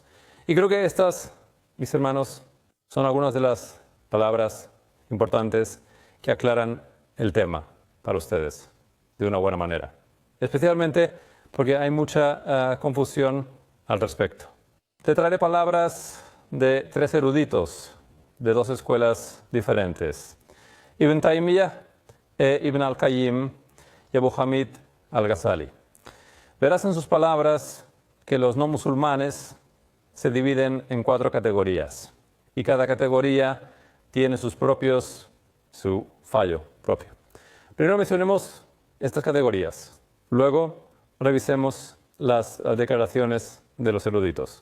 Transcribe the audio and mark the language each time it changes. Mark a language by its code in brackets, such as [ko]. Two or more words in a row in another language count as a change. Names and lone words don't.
[es] Y creo que estas, mis hermanos, son algunas de las palabras importantes que aclaran el tema para ustedes de una buena manera. Especialmente porque hay mucha confusión al respecto. Te traeré palabras de 3 eruditos de 2 escuelas diferentes. Ibn Taymiyyah, Ibn al-Qayyim y Abu Hamid al-Ghazali. Verás en sus palabras que los no musulmanes se dividen en 4 categorías. Y cada categoría tiene su fallo propio. Primero mencionemos estas categorías. Luego revisemos las declaraciones de los eruditos.